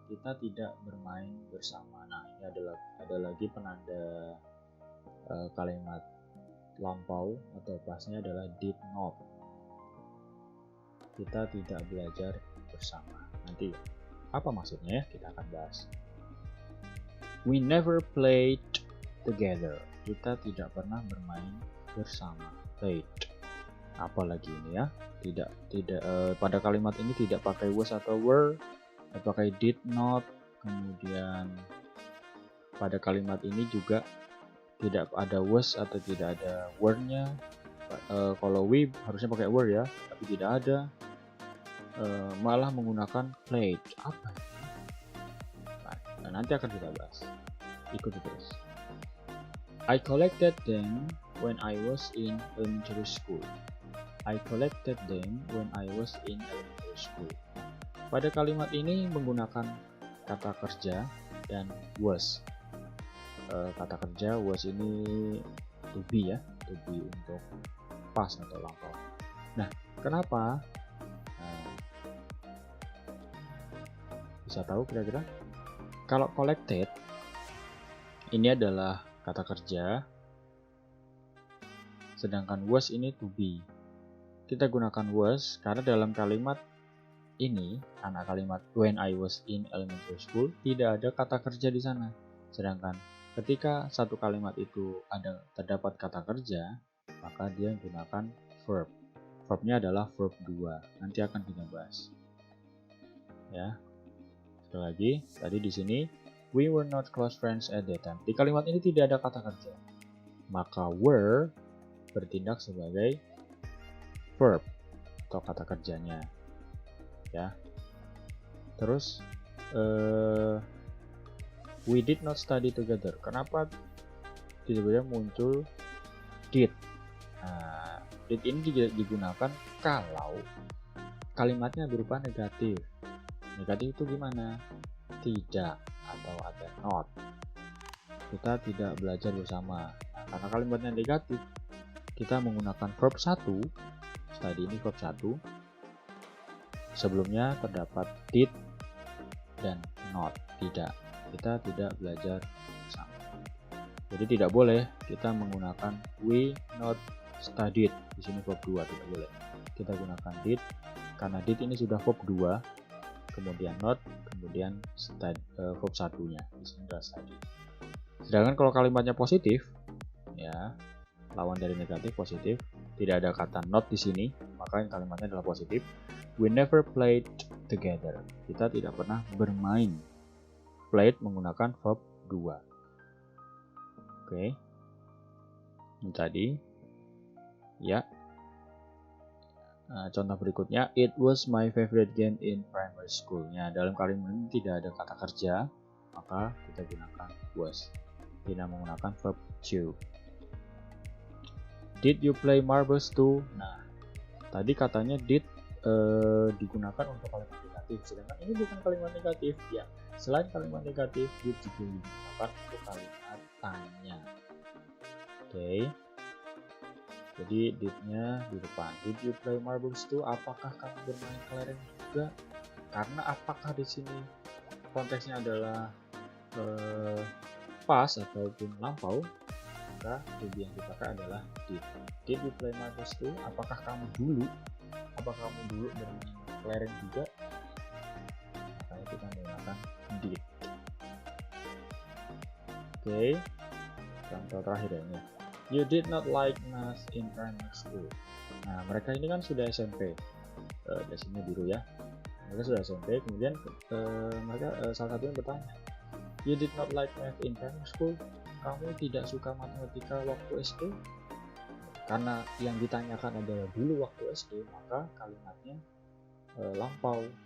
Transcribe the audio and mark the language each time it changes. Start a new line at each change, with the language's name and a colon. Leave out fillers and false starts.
Indonesian: Kita tidak bermain bersama. Nah, ini ada lagi penanda kalimat lampau atau pasnya adalah did not. Kita tidak belajar bersama. Nanti apa maksudnya ya? Kita akan bahas.
English: We never played together.
Indonesian: Kita tidak pernah bermain bersama. Played. Apalagi ini ya? Tidak pada kalimat ini tidak pakai was atau were, pakai did not. Kemudian pada kalimat ini juga tidak ada was atau tidak ada were-nya. Kalau we harusnya pakai were ya, tapi tidak ada. Malah menggunakan played. Apa ini? Nah, nanti akan kita bahas. Ikuti terus.
English: I collected them when I was in elementary school. I collected them when I was in elementary school.
Indonesian: Pada kalimat ini menggunakan kata kerja dan was. Kata kerja was ini to be ya, to be untuk past atau lampau. Nah, kenapa? Bisa tahu kira-kira? Kalau collected ini adalah kata kerja, sedangkan was ini to be. Kita gunakan was karena dalam kalimat ini, anak kalimat when I was in elementary school, tidak ada kata kerja di sana. Sedangkan ketika satu kalimat itu terdapat kata kerja, maka dia menggunakan verb. Verbnya adalah verb 2. Nanti akan kita bahas. Ya. Sekali lagi, tadi di sini
English: we were not close friends at that time.
Indonesian: Di kalimat ini tidak ada kata kerja. Maka were bertindak sebagai verb atau kata kerjanya. Ya. Terus
English: we did not study together.
Indonesian: Kenapa tiba-tiba muncul did? Nah, did ini digunakan kalau kalimatnya berupa negatif. Negatif itu gimana? Tidak atau ada not. Kita tidak belajar bersama. Nah, karena kalimatnya negatif, kita menggunakan verb 1. Tadi ini verb 1. Sebelumnya terdapat did dan not. Tidak. Kita tidak belajar bersama. Jadi tidak boleh kita menggunakan
English: we not studied.
Indonesian: Di sini verb 2 tidak boleh. Kita gunakan did karena did ini sudah verb 2. Kemudian not, kemudian verb 1-nya. Di sini adalah study. Sedangkan kalau kalimatnya positif, ya, lawan dari negatif positif, tidak ada kata not di sini, maka kalimatnya adalah positif.
English: We never played together.
Indonesian: Kita tidak pernah bermain. Played menggunakan verb 2. Oke. Ini tadi. Ya. Nah, contoh berikutnya,
English: it was my favorite game in primary school.
Indonesian: Ya, dalam kalimat ini tidak ada kata kerja, maka kita gunakan was. Tidak menggunakan
English: verb to. Did you play marbles too?
Indonesian: Nah, tadi katanya did digunakan untuk kalimat negatif, sedangkan ini bukan kalimat negatif ya. Selain kalimat negatif, did juga digunakan untuk kalimat tanya. Oke. Jadi did-nya di depan.
English: Did you play marbles too?
Indonesian: Apakah kamu bermain kelereng juga? Karena apakah di sini konteksnya adalah past ataupun lampau, maka to be yang dipakai adalah did.
English: Did you play marbles too?
Indonesian: Apakah kamu dulu bermain kelereng juga? Makanya kita menggunakan did. Oke. Contoh terakhir ya.
English: You did not like math in primary school.
Indonesian: Nah, mereka ini kan sudah SMP. Dasinya biru ya. Mereka sudah SMP, kemudian mereka salah satunya bertanya,
English: you did not like math in primary school?
Indonesian: Kamu tidak suka matematika waktu SD? Karena yang ditanyakan adalah dulu waktu SD, maka kalimatnya lampau.